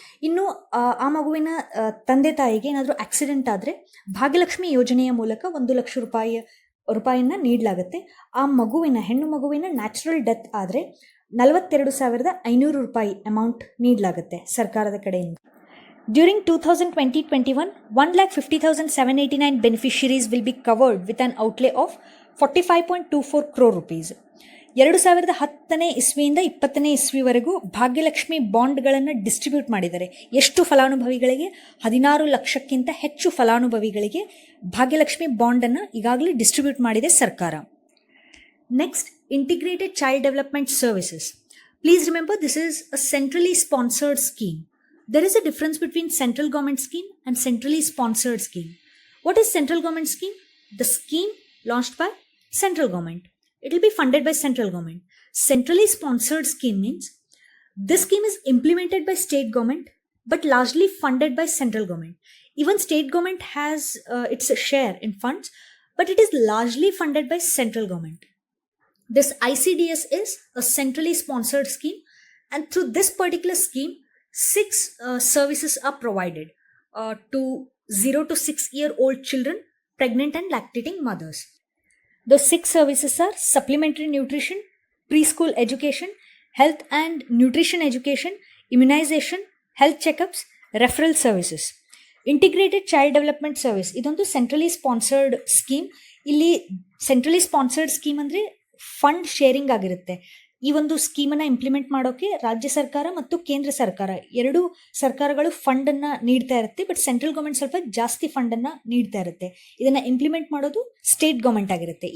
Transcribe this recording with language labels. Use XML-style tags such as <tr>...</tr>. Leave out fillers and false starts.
<kn>ಇನ್ನು ಆ ಮಗುವಿನ ತಂದೆ ತಾಯಿಗೆ ಏನಾದರೂ ಆಕ್ಸಿಡೆಂಟ್ ಆದರೆ ಭಾಗ್ಯಲಕ್ಷ್ಮಿ ಯೋಜನೆಯ ಮೂಲಕ 1 ಲಕ್ಷ ರೂಪಾಯಿಯನ್ನು ನೀಡಲಾಗುತ್ತೆ. ಆ ಹೆಣ್ಣು ಮಗುವಿನ ನ್ಯಾಚುರಲ್ ಡೆತ್ ಆದರೆ 42,500 ರೂಪಾಯಿ ಅಮೌಂಟ್ ನೀಡಲಾಗುತ್ತೆ ಸರ್ಕಾರದ ಕಡೆಯಿಂದ.</kn> <en>During 2020-21, 1,50,789 beneficiaries will be covered with an outlay of 45.24 crore rupees.</en> <kn>2010ನೇ ಇಸ್ವಿಯಿಂದ 20ನೇ ಇಸ್ವಿವರೆಗೂ Bhagyalakshmi ಬಾಂಡ್ಗಳನ್ನು ಡಿಸ್ಟ್ರಿಬ್ಯೂಟ್ ಮಾಡಿದ್ದಾರೆ. ಎಷ್ಟು ಫಲಾನುಭವಿಗಳಿಗೆ? 16 ಲಕ್ಷಕ್ಕಿಂತ ಹೆಚ್ಚು ಫಲಾನುಭವಿಗಳಿಗೆ ಭಾಗ್ಯಲಕ್ಷ್ಮಿ ಬಾಂಡನ್ನು ಈಗಾಗಲೇ ಡಿಸ್ಟ್ರಿಬ್ಯೂಟ್ ಮಾಡಿದೆ ಸರ್ಕಾರ.</kn> <en>Next, integrated child development services. Please remember, this is a centrally sponsored scheme. There is a difference between central government scheme and centrally sponsored scheme. What is central government scheme? The scheme launched by central government. It will be funded by central government. Centrally sponsored scheme means this scheme is implemented by state government but largely funded by central government. Even state government has its share in funds, but it is largely funded by central government. This ICDS is a centrally sponsored scheme, and through this particular scheme 6 services are provided to 0 to 6-year-old children, pregnant and lactating mothers. Those 6 services are supplementary nutrition, preschool education, health and nutrition education, immunization, health checkups, referral services.</en> <kn>Integrated child development service ಇದೊಂದು centrally sponsored scheme. ಇಲ್ಲಿ centrally sponsored scheme ಅಂದರೆ fund sharing ಆಗಿರುತ್ತೆ. ಈ ಒಂದು ಸ್ಕೀಮನ್ನು implement ಮಾಡೋಕ್ಕೆ ರಾಜ್ಯ ಸರ್ಕಾರ ಮತ್ತು ಕೇಂದ್ರ ಸರ್ಕಾರ ಎರಡೂ ಸರ್ಕಾರಗಳು ಫಂಡನ್ನು ನೀಡ್ತಾ ಇರುತ್ತೆ. ಬಟ್ ಸೆಂಟ್ರಲ್ ಗೌರ್ಮೆಂಟ್ ಸ್ವಲ್ಪ ಜಾಸ್ತಿ ಫಂಡನ್ನು ನೀಡ್ತಾ ಇರುತ್ತೆ. ಇದನ್ನು ಇಂಪ್ಲಿಮೆಂಟ್ ಮಾಡೋದು ಸ್ಟೇಟ್ ಗೌರ್ಮೆಂಟ್ ಆಗಿರುತ್ತೆ.</kn>